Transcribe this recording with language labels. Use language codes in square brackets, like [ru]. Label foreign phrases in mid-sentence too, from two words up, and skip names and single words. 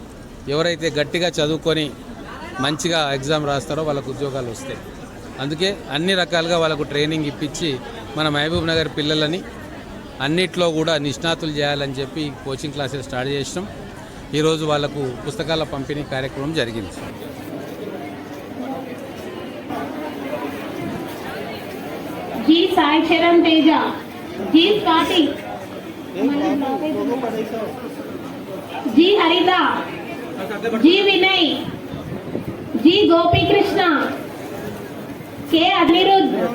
[te] ఎవరైతే గట్టిగా చదువుకొని మంచిగా ఎగ్జామ్ రాస్తారో వాళ్ళకు ఉద్యోగాలు వస్తాయి. అందుకే అన్ని రకాలుగా వాళ్ళకు ట్రైనింగ్ ఇప్పించి మన మహబూబ్ నగర్ పిల్లలని అన్నిట్లో కూడా నిష్ణాతులు చేయాలని చెప్పి [en] coaching classes start [te] చేసినాం. ఈరోజు వాళ్ళకు పుస్తకాల పంపిణీ కార్యక్రమం జరిగింది. [hi] जी साई शरण तेजा जी स्वाति जी हरिता जी विनय जी गोपी कृष्ण के अनिरुद्ध